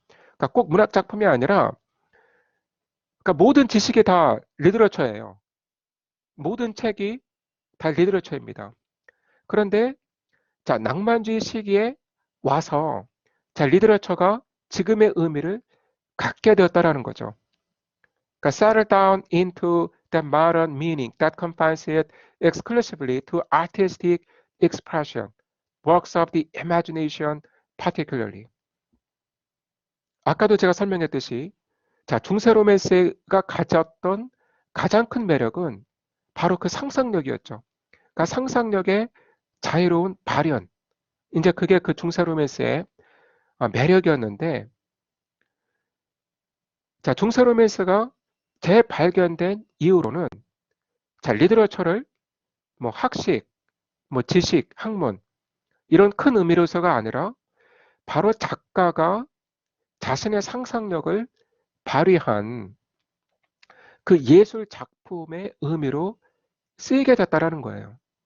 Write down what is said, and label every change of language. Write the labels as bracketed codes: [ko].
[ko] 그러니까 꼭 문학 작품이 아니라 그러니까 모든 지식이 다 리터처예요. 모든 책이 다 리터처입니다. 그런데 자, 낭만주의 시기에 와서 자, 리터처가 지금의 의미를 갖게 되었다라는 거죠. 그러니까 [en] settle down into the modern meaning that confines it exclusively to artistic expression, works of the imagination particularly. [ko] 아까도 제가 설명했듯이 자, 중세 로맨스가 가졌던 가장 큰 매력은 바로 그 상상력이었죠. 그러니까 상상력의 자유로운 발현. 이제 그게 그 중세 로맨스의 매력이었는데, 자, 중세 로맨스가 재발견된 이후로는 자, 리터처를 뭐 학식, 뭐 지식, 학문 이런 큰 의미로서가 아니라 바로 작가가 자신의 상상력을 발휘한 그 예술 작품의 의미로 쓰이게 됐다라는 거예요.